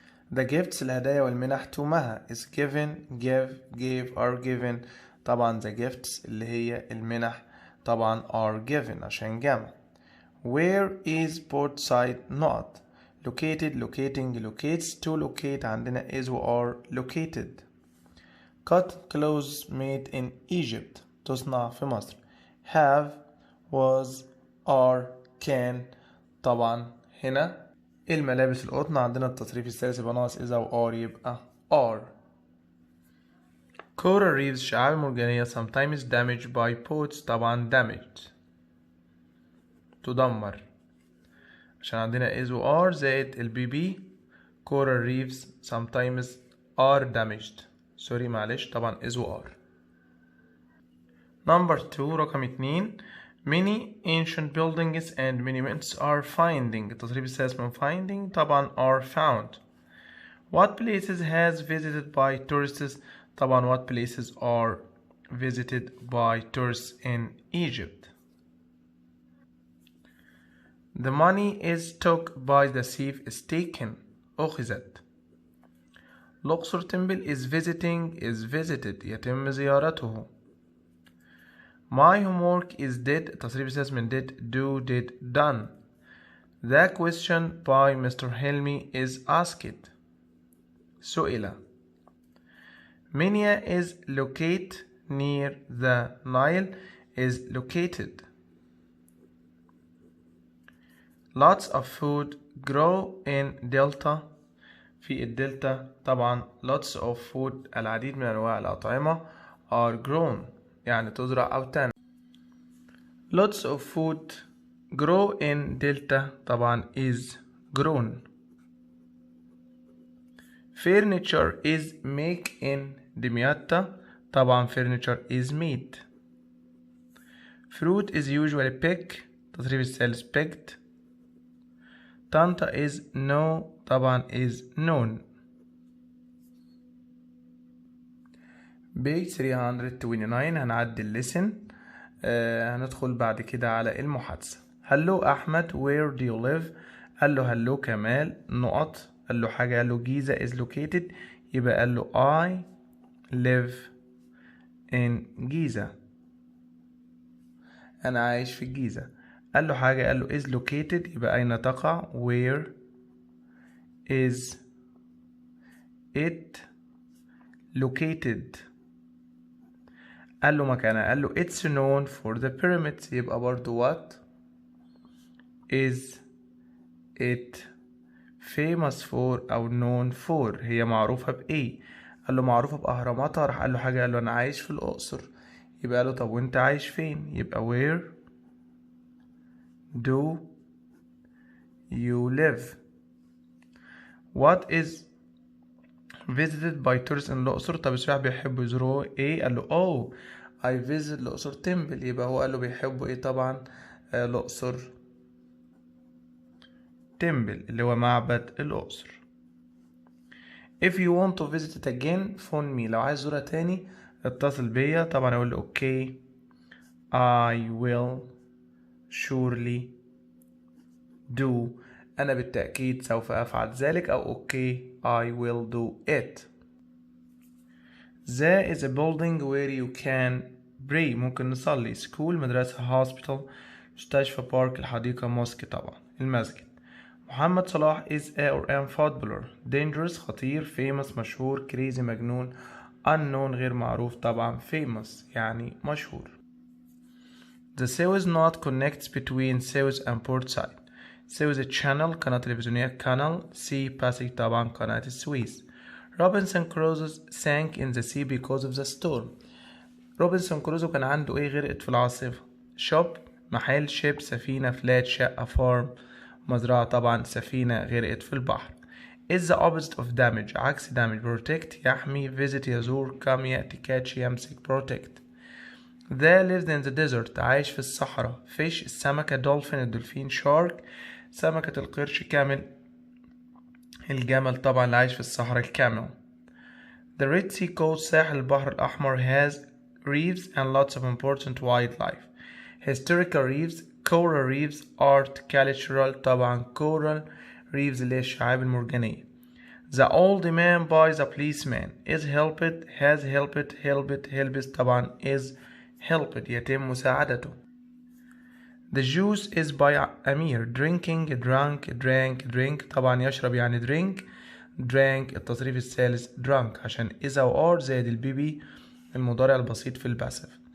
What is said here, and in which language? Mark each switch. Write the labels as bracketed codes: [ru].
[en] The gifts [ar] الهدايا والمنح [en] to مها is given give gave are given طبعا the gifts [ar] اللي هي المنح طبعا [en] are given عشان جمع. Where is port side not located locating locates to locate [ar] عندنا [en] is و are located. Cut clothes made in Egypt [ar] تصنع في مصر. [en] have was are can [ar] طبعا هنا الملابس القطن عندنا التصريف الثالث يبقى ناقص إذا و are يبقى are. [en] coral reefs [ar] شعاب مرجانية [en] sometimes damaged by boats طبعا damaged [ar] تدمر عشان عندنا [en] is و are زائد البي بي. coral reefs sometimes are damaged [ar] سوري معلش طبعا is و are. [en] Number 2 [ar] رقم 2 [en] many ancient buildings and monuments are finding. [ar] التصريف الثالث من finding طبعا [en] are found. What places has visited by tourists؟ طبعا what places are visited by tourists in Egypt. The money is took by the thief is taken. [ar] أخذت. [en] الأقصر temple is visited [ar] يتم زيارته. [en] My homework is did [ar] التصريف الثالث من [en] did done. The question by Mr. Helmi is asked. سئل. Minya is located near the Nile is located. Lots of food grow in delta. [ar] في الدلتا طبعا [en] lots of food [ar] العديد من أنواع الأطعمة [en] are grown [ar] يعني تزرع أو تنمو. [en] Lots of food grow in delta طبعا is grown. Furniture is make in دمياطة طبعا furniture is made. Fruit is usually pick تصريف الثالث picked. طنطا is know طبعا is known. page 329 [ar] هنعدي الليسن. هندخل بعد كده على المحادثة. هلو أحمد [en] where do you live؟ [ar] قال له هلو كمال نقط، قال له حاجة، قال له جيزة is located يبقى قال له [en] I live in [ar] جيزة، أنا عايش في الجيزة. قال له حاجة، قال له is located يبقى أين تقع [en] where is it located. [ar] قال له مكانها، قال له [en] it's known for the pyramids [ar] يبقى برضو [en] what is it famous for [ar] أو known for هي معروفة بإيه. قال له معروفة بأهراماتها، راح قال له حاجة، قال له أنا عايش في الأقصر يبقى قال له طب وأنت عايش فين؟ يبقى [en] where do you live. What is visited by tourists in [ar] الأقصر؟ طب السياح بيحبوا يزوروا إيه؟ قال له [en] oh I visit [ar] الأقصر temple يبقى هو قال له بيحبوا إيه طبعا الأقصر temple اللي هو معبد الأقصر. [en] If you want to visit it again phone me. [ar] لو عايز زورها تاني اتصل بيا. [en] طبعا أقول له okay I will surely do [ar] أنا بالتأكيد سوف أفعل ذلك، [en] أو okay I will do it. There is a building where you can pray [ar] ممكن نصلي. school مدرسة hospital مستشفى park الحديقة mosque طبعا المسجد. [en] محمد صلاح is a or am footballer. dangerous خطير. famous مشهور. crazy مجنون. [ar] unknown غير معروف طبعا famous يعني مشهور. [en] The Suez knot connects between Suez and Port Said. Suez channel [ar] قناة تلفزيونية [en] canal. [ar] sea passage طبعا قناة السويس. [en] Robinson Crusoe sank in the sea because of the storm. [ar] روبنسون كروزو كان عنده ايه؟ غرقت في العاصفة. [en] shop محل. ship سفينة. flat شقة. [ar] farm مزرعة طبعا سفينة غرقت في البحر. [en] is the opposite of damage عكس damage. protect يحمي. visit يزور. come يأتي. catch يمسك. protect. They lived in the desert [ar] عايش في الصحراء. [en] fish السمكة. dolphin الدولفين. [ar] shark سمكة القرش. camel الجمل طبعا اللي عايش في الصحراء الكامل. [en] The Red Sea coast [ar] ساحل البحر الأحمر [en] has reefs and lots of important wildlife. historical reefs. coral reefs art cultural طبعا coral reefs [ar] اللي هي الشعاب المرجانية. [en] The old man by the policeman is helped has helped طبعا is helped [ar] يتم مساعدته. [en] The juice is by أمير. drinking drank طبعا يشرب يعني drink. [ar] drank التصريف الثالث drunk عشان is أو are زائد البي المضارع البسيط في الباسف.